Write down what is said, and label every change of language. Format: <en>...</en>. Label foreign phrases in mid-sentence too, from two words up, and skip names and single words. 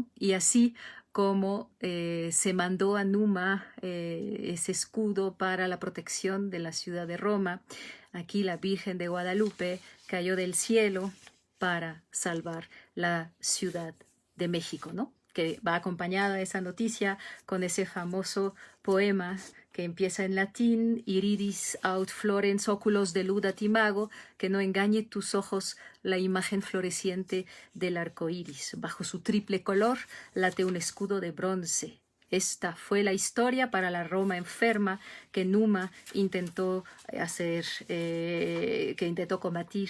<es>Y así como se mandó a Numa ese escudo para la protección de la ciudad de Roma, aquí la Virgen de Guadalupe cayó del cielo para salvar la ciudad de México, ¿no?, que va acompañada de esa noticia con ese famoso poema que empieza en latín,</es> <la>iridis aut florens oculos deludat imago,</la> <es>que no engañe tus ojos la imagen floreciente del arco iris. Bajo su triple color late un escudo de bronce. Esta fue la historia para la Roma enferma que Numa intentó que intentó combatir.</es>